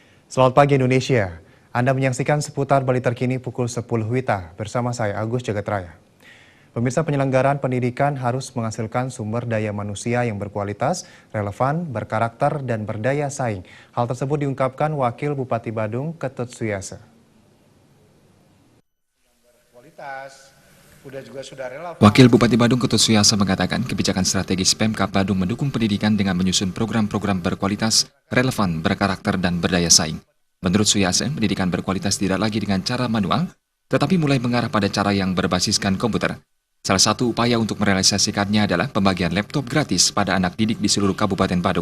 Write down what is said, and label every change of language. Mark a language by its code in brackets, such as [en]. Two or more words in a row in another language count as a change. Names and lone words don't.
[id] Selamat pagi Indonesia. Anda menyaksikan seputar Bali terkini pukul 10 WITA bersama saya Agus Jagatraya. Pemirsa, penyelenggaraan pendidikan harus menghasilkan sumber daya manusia yang berkualitas, relevan, berkarakter, dan berdaya saing. Hal tersebut diungkapkan Wakil Bupati Badung, Ketut Suyasa. Wakil Bupati Badung Ketut Suyasa mengatakan kebijakan strategis Pemkab Badung mendukung pendidikan dengan menyusun program-program berkualitas, relevan, berkarakter, dan berdaya saing. Menurut Suyasa, pendidikan berkualitas tidak lagi dengan cara manual, tetapi mulai mengarah pada cara yang berbasiskan komputer. Salah satu upaya untuk merealisasikannya adalah pembagian laptop gratis pada anak didik di seluruh Kabupaten Badung.